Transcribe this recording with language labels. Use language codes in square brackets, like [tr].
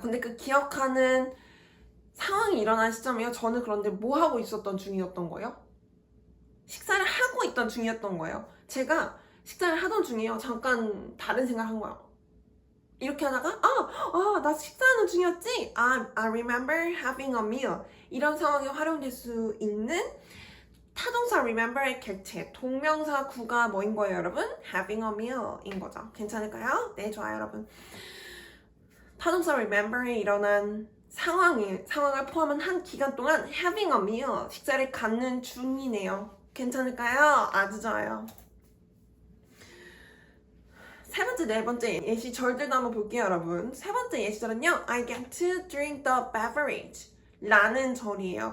[ko] 근데 그 기억하는 상황이 일어난 시점이요. 저는 그런데 뭐 하고 있었던 중이었던 거예요? 식사를 하고 있던 중이었던 거예요. 제가 식사를 하던 중이에요. 잠깐 다른 생각을 한 거예요. 이렇게 하다가 나 식사하는 중이었지? [en] I remember having a meal. [ko] 이런 상황에 활용될 수 있는 타동사 remember의 객체, 동명사 구가 뭐인 거예요, 여러분? [en] having a meal [ko] 인 거죠. 괜찮을까요? 네, 좋아요, 여러분. 타동사 remember에 일어난 상황을 포함한 한 기간 동안 [en] having a meal, [ko] 식사를 갖는 중이네요. 괜찮을까요? 아주 좋아요. 세 번째, 네 번째 예시절들도 한번 볼게요, 여러분. 세 번째 예시절은요, [en] I get to drink the beverage [ko] 라는 절이에요.